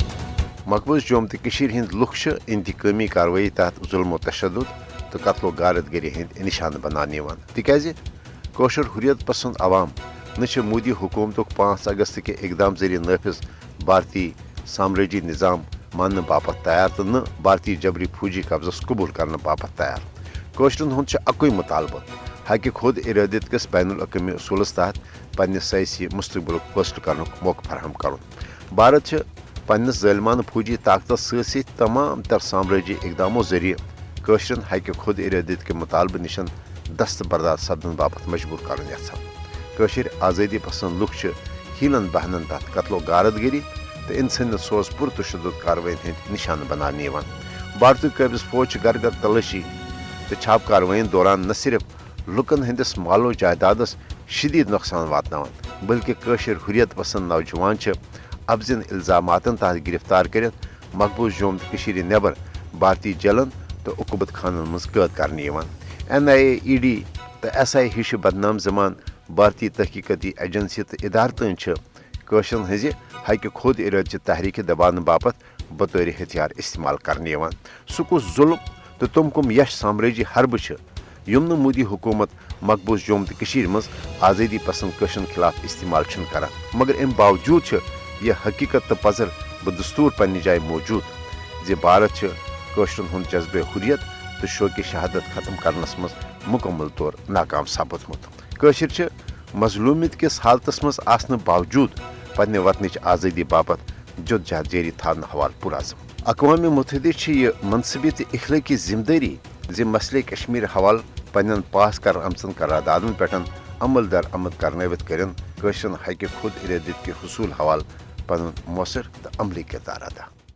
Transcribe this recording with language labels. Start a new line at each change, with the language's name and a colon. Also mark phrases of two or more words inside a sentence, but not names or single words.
Kashmiri: مقبوض جوم تو ہند لُکھ انتقامی کاروٲیی تحت ظلم و تشدد تو قتل و غارت گری ہند نشانہ بنانے تکیازِ کوشر حریت پسند عوام نہ مودی حکومت 5 اگست کے اقدام ذریعہ نافذ بھارتی سامراجی نظام ماننے باپت تیار تو نہ بھارتی جبری فوجی قبضس قبول کرنے باپت تیار۔ کوشرن ہند اکوئی مطالبہ حق خود ارادت کس بین الاقوامی اصولس تحت پنہ سیاسی مستقبل فیصلہ کرنے موقع فراہم کرن۔ بھارت پنس ظالمانہ فوجی طاقتس سی تمام تر سامراجی اقداموں ذریعہ کوشرن حق خود ارادت کے مطالبہ نشن دستبردار سپدن باپت مجبور کرن یژھان۔ کوشر آزادی پسند لُکھ ہیلن بہنن تحت قتل و غارت گری تو انسانیت سوز پر تشدد کاروٲیین ہند نشانہ بنانے بھارتی قابض فوج گھر گھر تلاشی تو چھاپ کاروٲیین دوران نہ صرف لکن ہندس مال و جائیدادس شدید نقصان واتناوان بلکہ کوشر حریت پسند نوجوان ابزن الزاماتن تحت گرفتار کرت مقبوض جوم تو نیبر بھارتی جیلن تو عقوبت خانن مز قید کرنے NIA ED تو SI ہش بدنام زمان بھارتی تحقیقاتی ایجنسی تو ادارتن کوشرن ہز حق خود ارادچہ تحریک دبانے باپت بطور ہتھیار استعمال کرنے سہ کس ظلم تو تم کم یش سامراجی حربہ یم نہ مودی حکومت مقبوض جوم تو مز آزادی پسند کوشرن خلاف استعمال کران مگر ام باوجود یہ حقیقت تو پذر بدستور پنہ جائے موجود زِ بھارت کوشرن ہند جذبہ حریت تو شوق شہادت ختم کرنس مز مکمل طور ناکام ثابتمت۔ کوشر مظلومیت کس حالتس مز آسن باوجود پنہ وطنچ آزادی باپت جد جہد جاری تھانے حوالہ پرعزم۔ اقوام متحدہ یہ منصبی تو اخلاقی ذمہ داری زِ مسئلہ کشمیر حوالہ پنن پاس کر آمژن قراردادن پہ عمل در عمل کرنوت کرن کوشرن حق خود ارادت کے حصول حوالہ پن مؤثر تو عملی کردار ادا۔